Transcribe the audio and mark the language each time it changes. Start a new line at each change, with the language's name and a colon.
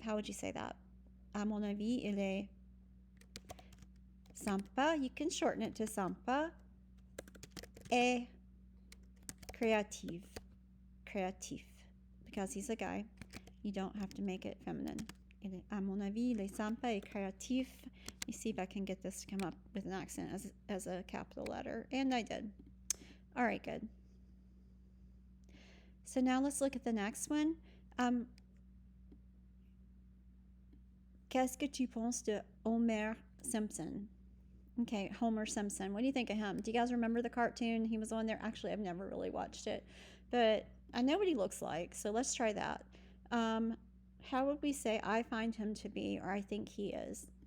English: How would you say that?
French: À mon avis, il est sympa.
English: You can shorten it to sympa.
French: Et créatif,
English: because he's a guy. You don't have to make it feminine.
French: À mon avis, il est sympa et créatif.
English: Let me see if I can get this to come up with an accent as a capital letter, and I did. All right, good. So now let's look at the next one.
French: Qu'est-ce que tu penses de Homer Simpson?
English: Okay, Homer Simpson. What do you think of him? Do you guys remember the cartoon? He was on there. Actually, I've never really watched it, but I know what he looks like. So let's try that. How would we say I find him to be, or I think he is?